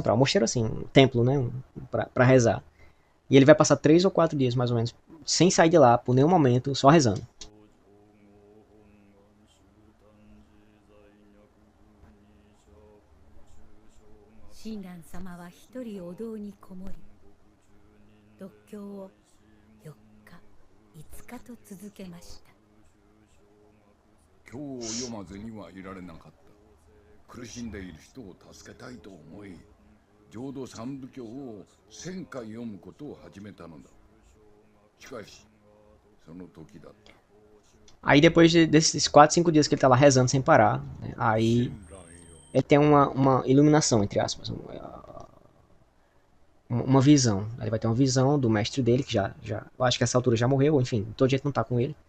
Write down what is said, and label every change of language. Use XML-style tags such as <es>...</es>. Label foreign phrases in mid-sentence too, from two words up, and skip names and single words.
<pt>Um mosteiro assim, um templo, né? Pra rezar. E ele vai passar 3 ou 4 dias, mais ou menos, sem sair de lá por nenhum momento, só rezando.</pt> <ja>親鸞様は一人お堂にこもり、読経を4日、5日と続けました。経を読まずにはいられなかった。苦しんでいる人を助けたいと思い、浄土三部経を1000回読むことを始めたのだ。しかし、その時だった。</ja> <pt>Aí depois desses 4, 5 dias que ele tá lá rezando sem parar, né, aí ele tem uma iluminação, entre aspas, uma visão. Ele vai ter uma visão do mestre dele, que eu acho que essa altura já morreu, enfim, todo jeito não tá com ele.</pt>